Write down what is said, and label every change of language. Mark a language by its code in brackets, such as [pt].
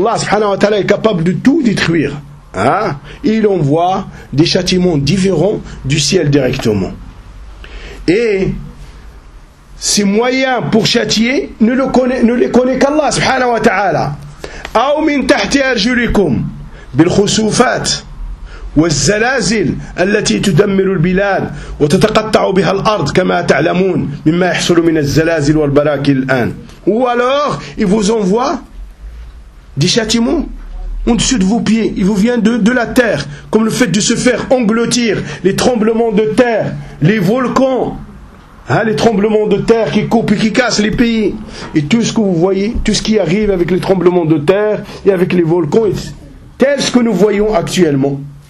[fr] Allah subhanahu wa ta'ala est capable de tout détruire. Hein? Il envoie des châtiments différents du ciel directement. Et ces moyens pour châtier ne les connaît qu'Allah subhanahu wa ta'ala. [ar] Aw min tahti arjulikum bil khusufat والزلازل التي تدمر البلاد وتتقطع بها الأرض كما تعلمون مما يحصل من الزلازل والبراكين الآن. [fr] Ou alors il vous envoie des châtiments au-dessus de vos pieds, il vous vient de la terre, comme le fait de se faire engloutir, les tremblements de terre, les volcans, hein, les tremblements de terre qui coupent et qui cassent les pays, et tout ce que vous voyez, tout ce qui arrive avec les tremblements de terre et avec les volcans, tel ce que nous voyons actuellement.